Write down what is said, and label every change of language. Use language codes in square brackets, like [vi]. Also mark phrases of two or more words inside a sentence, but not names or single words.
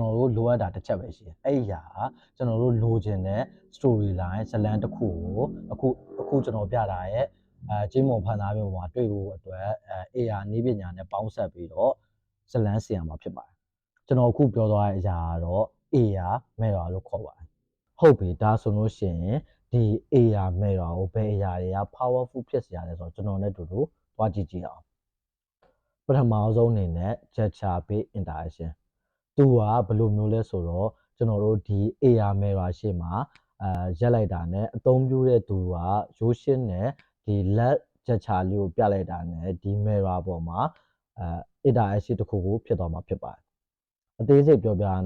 [my] တော်တို့လိုအပ်တာတစ်ချက်ပဲရှိတယ်အဲ့ဒီအရာကကျွန်တော်တို့လိုချင်တဲ့ [en] story line [my] ဇာတ်လမ်းတစ်ခုကိုအခုကျွန်တော်ပြတာရဲ့ကြေးမုံဖန်သားပြုပုံမှာတွေ့ဖို့အတွက်AR နည်းပညာနဲ့ပေါင်းဆက်ပြီးတော့ဇာတ်လမ်းဆင်ရမှာဖြစ်ပါတယ်ကျွန်တော်အခုပြောသွားတဲ့အရာကတော့ [en] AR mirror [my] လို့ခေါ်ပါတယ်ဟုတ်ပြီဒါဆိုလို့ရှိရင်ဒီ [en] AR mirror [my] ကိုဘယ်အရာတွေက powerful ဖြစ်စေရလဲဆိုတော့ကျွန်တော်နဲ့တူတူ သွားကြည့်ကြည့်အောင်ပထမဆုံးအနေနဲ့ [en] gesture based interaction [my] သူကဘယ်လိုမျိုးလဲဆိုတော့ကျွန်တော်တို့ဒီ [en] AR mirror [my] ရှေ့မှာရက်လိုက်တာနဲ့အသုံးပြုတဲ့သူကရိုး ရှင်းနဲ့ဒီလက်gesture လေးကိုပြလိုက်တာနဲ့ဒီ mirror ပေါ်မှာinteraction တစ်ခုခုဖြစ်သွားမှာဖြစ်ပါတယ်အသေးစိတ်ပြောပြရ